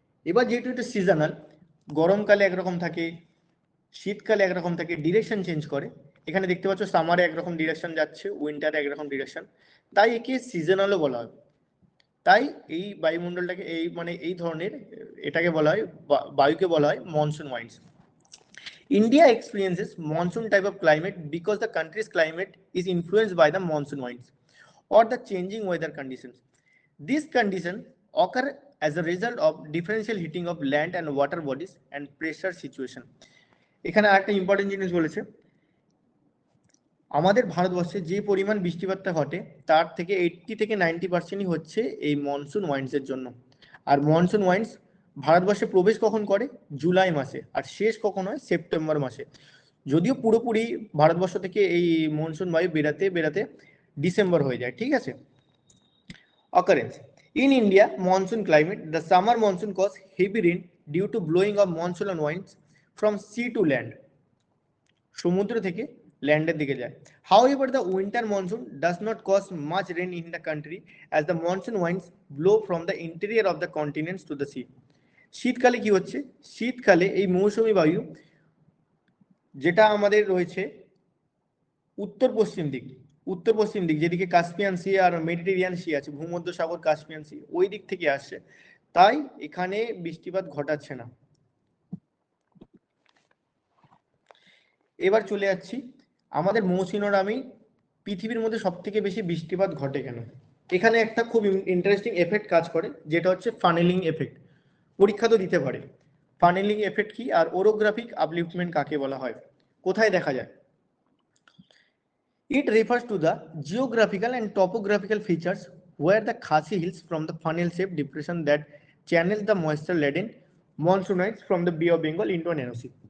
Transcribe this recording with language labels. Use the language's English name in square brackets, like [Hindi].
[Bangla] এবার যেহেতু এটা সিজনাল, গরমকালে একরকম থাকে, শীতকালে একরকম থাকে, ডিরেকশন চেঞ্জ করে। এখানে দেখতে পাচ্ছ সামারে একরকম ডিরেকশন যাচ্ছে, উইন্টারে একরকম ডিরেকশন, তাই একে সিজনালও বলা হয়। তাই এই বায়ুমণ্ডলটাকে এই মানে এই ধরনের এটাকে বলা হয়, বায়ুকে বলা হয় monsoon ওয়াইন্ডস। [English] India experiences monsoon type of climate because the country's climate is influenced by the monsoon winds or the changing weather conditions. These conditions occur as a result of differential heating of land and water bodies and pressure situation. [Bangla] এখানে আরেকটা important জিনিস বলেছে, আমাদের ভারতবর্ষে যে পরিমাণ বৃষ্টিপাতটা ঘটে তার থেকে 80 থেকে 90% হচ্ছে এই মনসুন ওয়াইন্ডসের জন্য। আর মনসুন ওয়াইন্ডস ভারতবর্ষে প্রবেশ কখন করে? জুলাই মাসে, আর শেষ কখন হয়? সেপ্টেম্বর মাসে। যদিও পুরোপুরি ভারতবর্ষ থেকে এই মনসুন বায়ু বেরাতে বেরাতে ডিসেম্বর হয়ে যায়। ঠিক আছে, [English] occurrence in India monsoon climate, the summer monsoon cause heavy rain due to blowing of monsoon winds from sea to land, [Bangla] সমুদ্র থেকে ল্যান্ডের দিকে যায়। [English] However, the winter monsoon does not cause much rain in the country as the monsoon winds blow from the interior of the continents to the sea. [Bangla] শীতকালে কি হচ্ছে? শীতকালে এই মৌসুমী বায়ু যেটা আমাদের রয়েছে উত্তর পশ্চিম দিক যেদিকে কাস্পিয়ান সি আর মেডিটেরিয়ান সি আছে, ভূমধ্য সাগর, কাস্পিয়ান সি, ওই দিক থেকে আসছে, তাই এখানে বৃষ্টিপাত ঘটাচ্ছে না। এবার চলে যাচ্ছি আমাদের মৌসুমী পৃথিবীর মধ্যে সব থেকে বেশি বৃষ্টিপাত ঘটে কেন? এখানে একটা খুব ইন্টারেস্টিং এফেক্ট কাজ করে, যেটা হচ্ছে ফানেলিং এফেক্ট। পরীক্ষা তো দিতে পারে। ফানেলিং এফেক্ট কি আর ওরোগ্রাফিক আপলিফটমেন্ট কাকে বলা হয়, কোথায় দেখা যায়? [English] It refers to the geographical and topographical features where the Khasi Hills from the funnel-shaped depression that channels the moisture-laden monsoonites from the Bay of Bengal into an NOC.